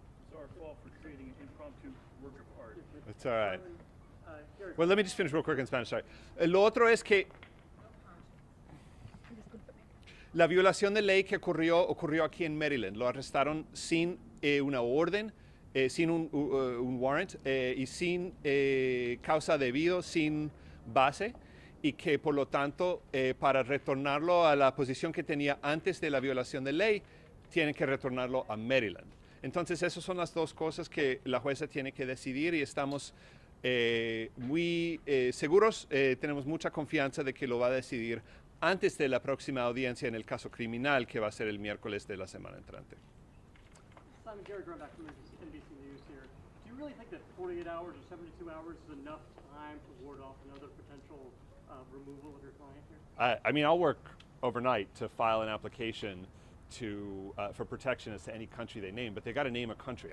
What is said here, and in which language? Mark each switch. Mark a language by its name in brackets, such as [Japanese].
[English] For creating an impromptu work of art. It's all right. Well, let me just finish real quick in Spanish. Sorry. [Spanish] Lo otro es que la violación de ley que ocurrió aquí en Maryland. Lo arrestaron sin una orden, sin un warrant y sin causa debido, sin base, y que por lo tanto para retornarlo a la posición que tenía antes de la violación de ley tienen que retornarlo a Maryland. Entonces, esas son las dos cosas que la jueza tiene que decidir y estamos muy seguros, tenemos mucha confianza de que lo va a decidir antes de la próxima audiencia en el caso criminal, que va a ser el miércoles de la semana entrante. [English] Simon, Jared Grunback from NBC News here. Do you really think that 48 hours or 72 hours is enough time to ward off another potential removal of your client here? I mean, I'll work overnight to file an application for protection as to any country they name, but they got to name a country.